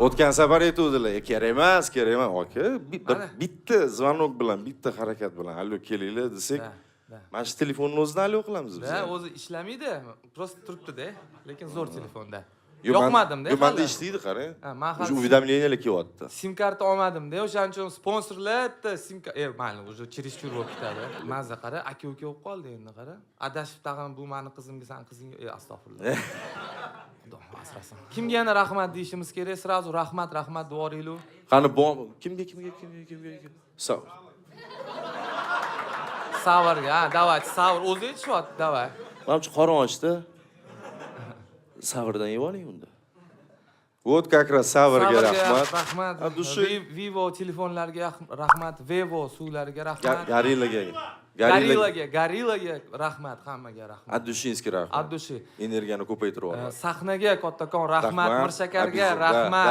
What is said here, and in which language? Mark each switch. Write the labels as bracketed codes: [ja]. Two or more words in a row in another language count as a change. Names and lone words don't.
[uz] O'tgan safar aytuvdilar, kerak emas. Aka, bitta zvonok bilan, bitta harakat bilan allo kelinglar desak, mana shu telefonni o'zini allo qilamiz biz. O'zi ishlamaydi, просто turibdi-da, lekin zo'r telefonda. Yo'qmadim-da. Menda ishlaydi, qarang. O'sha уведомлениyalar kelyapti. Sim karta olmadim-da, o'shaning uchun sponsorlar mayli, [ru] уже чересчур [uz] bo'lib ketadi. Mazza qara, aka-uka bo'lib qoldi endi qara. Adashib tag'in bu meni qizimga, san qizingga, astag'firullah. Xudo asrasin. Kimga yana rahmat deyishimiz kerak? Srazu rahmat duoringlar. Qani kimga? Savarga, давайте, savr o'zi aytishyapti, давай. Mana shu qorong'ida savrdan yeb oling unda. [ru] Вот как раз [uz] savrga rahmat. Vivo telefonlarga rahmat, Vivo suvlariga rahmat. Garillaga rahmat, hammaga rahmat. Addushinskiy rahmat. Addushi. Energiyani ko'paytirib oladi. Sahnaga kattakon rahmat, Mirshakarga rahmat.